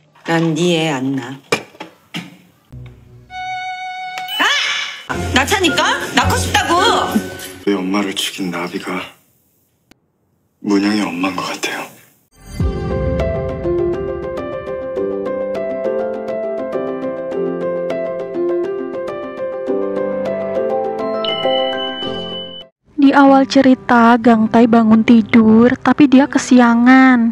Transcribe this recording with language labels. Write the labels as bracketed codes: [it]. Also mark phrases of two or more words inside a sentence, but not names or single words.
[ko] 난 네 애 안 낳아. 낳자니까? 낳고 싶다고! 내 엄마를 죽인 나비가 문영의 엄마인 것 같아요. [id] Di awal cerita, Gangtai bangun tidur, tapi dia kesiangan.